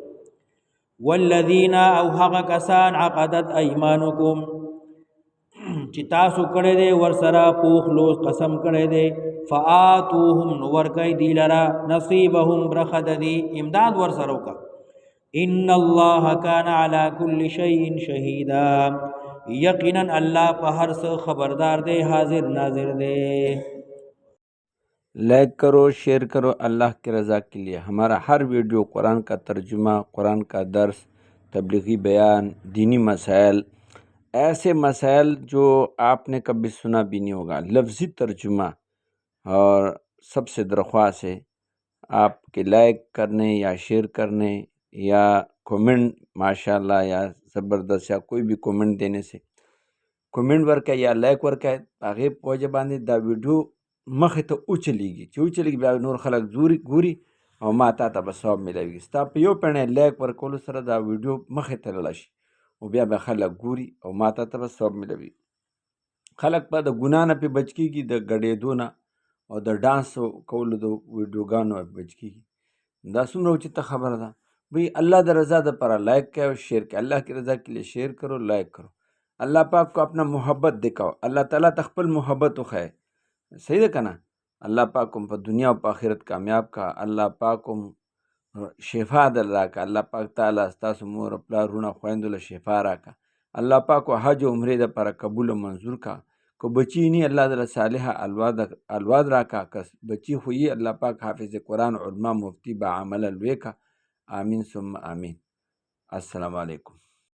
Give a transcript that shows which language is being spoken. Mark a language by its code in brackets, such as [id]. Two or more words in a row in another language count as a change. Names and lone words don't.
[ps] والذین او هغه کسان [ar] عقدت ایمانکم [ps] چې تاسو کړی دی ورسره پوخ لوز قسم کړی دی، فآتوهم نو ورکای دی لرا نصیبهم برخه د دی، امداد ورسره وکړه. [ar] ان الله کان علی کل شیء شهیدا، [ps] یقینا الله په هر څه خبردار دی، حاضر ناظر دی. [ur] لائک کرو، شیئر کرو اللہ کی رضا کے لیے. ہمارا ہر ویڈیو قرآن کا ترجمہ، قرآن کا درس، تبلیغی بیان، دینی مسائل، ایسے مسائل جو آپ نے کبھی سنا بھی نہیں ہوگا، لفظی ترجمہ. اور سب سے درخواست ہے آپ کے لائک کرنے یا شیئر کرنے یا کومنٹ ماشاءاللہ یا زبردست یا کوئی بھی کومنٹ دینے سے، [ps] کومنٹ ورکه یا لایک ورکه هغې په وجه باندې دا ویډیو مخې ته وچلیږي، چې وچلیږي بیا نور خلک ګوري او ما تا ته به ثواب میلاویږي. ستا په یو پڼې لایک ورکولو سره دا ویډیو مخې ته لاړه شي او بیا به خلک ګوري او ما تا ته به ثواب میلاویږي. خلک به د ګناه نه پې بچ کېږي، د ګډېدو نه او د ډانس کولو د ویډیوګانو بچ کېږي. دا څومره اوچته خبره ده. [ur] بھئی [ps] اللہ د رضا دپاره [ur] لائک کیا اور شیئر کیا. اللہ کی رضا کے لیے شیئر کرو، لائک کرو. اللہ پاک کو اپنا محبت دکھاؤ، [ps] اللہ تعالیٰ تخپل محبت وښایه. صحیح ده که نه؟ الله پاک هم په دنیا او په آخرت کامیاب کا. الله پاک هم شفا در راکا. الله پاک تعالی ستاسو مور او پلار وروڼه خویندو له شفا راکا. الله پاک و حج و عمرې دپاره قبول او منظور کا. که بچی نی الله دله صالحه اولاد راکا. که بچی خو یي الله پاک حافظ قرآن، علما، مفتی، با عمله لوی کا. [ar] آمین ثم آمین. السلام علیکم.